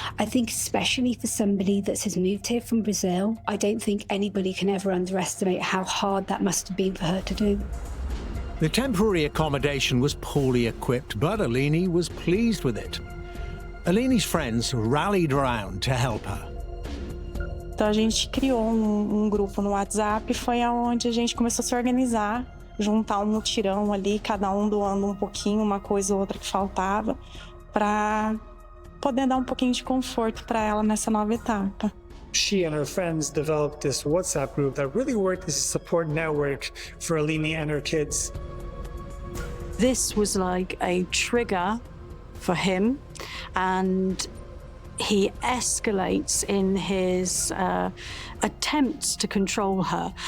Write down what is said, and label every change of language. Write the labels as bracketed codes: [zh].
[en] I think especially for somebody that has moved here from Brazil, I don't think anybody can ever underestimate how hard that must have been for her to do. The temporary accommodation was poorly equipped, but Eleni was pleased with it. Eleni's friends rallied around to help her. [pt] Então a gente criou grupo no WhatsApp e foi aonde a gente começou a se organizar, juntar mutirão ali, cada doando um pouquinho, uma coisa ou outra que faltava, para poder dar um pouquinho de conforto para ela nessa nova etapa. [en] She and her friends developed this WhatsApp group that really worked as a support network for Eleni and her kids. This was like a trigger for him, and he escalates in his attempts to control her.